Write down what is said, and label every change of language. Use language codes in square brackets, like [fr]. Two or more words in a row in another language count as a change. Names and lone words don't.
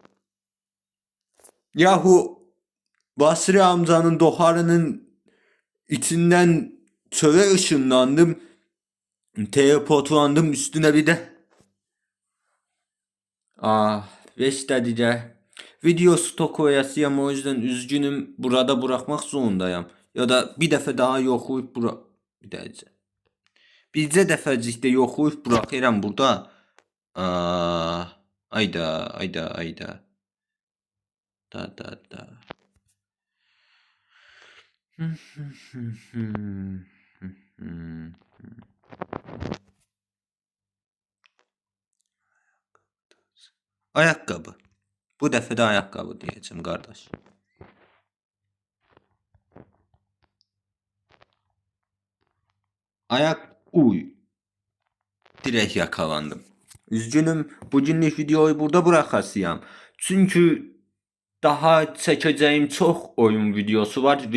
[tr] Yahu Basri amcanın doharının içinden çöle ışınlandım. Teleportlandım üstüne bir de. Ah, 5 dakika. Video stok koyasıyam, o yüzden üzgünüm, burada bırakmak zorundayım. [az] Ya da bir dəfə daha yoxlayıb bura... [tr] Bir dakika. [az] Bircə dəfəcikdə yoxlayıb bırakıram burada. Ah, ayda, ayda, ayda. [tr] Da. Ayakkabı. [az] Bu dəfə də ayaqqabı deyəcəm qardaş. Uy. [tr] Direkt yakalandım. Üzgünüm, bugünlük videoyu burada bırakasıyam. [az] Çünkü daha çəkəcəyim çox oyun videosu var.